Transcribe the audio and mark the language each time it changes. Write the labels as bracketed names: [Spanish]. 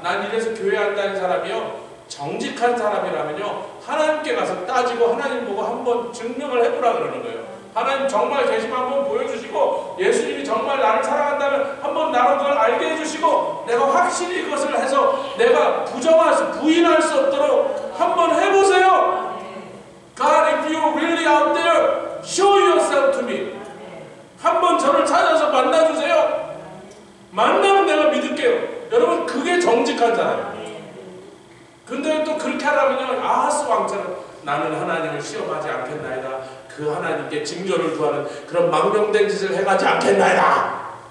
[Korean] 난 이래서 교회 한다는 사람이요. 정직한 사람이라면요. 하나님께 가서 따지고 하나님 보고 한번 증명을 해보라 그러는 거예요. 하나님 정말 계심 한번 보여주시고 예수님이 정말 나를 사랑한다면 한번 나로 그걸 알게 해주시고 내가 확실히 그것을 해서 내가 부인할 수 없도록 한번 해보세요. [English] God, if you're really out there, show yourself to me. [Korean] 한번 저를 찾아서 만나주세요. 만나면 내가 믿을게요. 여러분, 그게 정직한 사람. 근데 또 그렇게 하라면요, 아하스 왕처럼 나는 하나님을 시험하지 않겠나이다. 그 하나님께 징조를 구하는 그런 망명된 짓을 해가지 않겠나이다.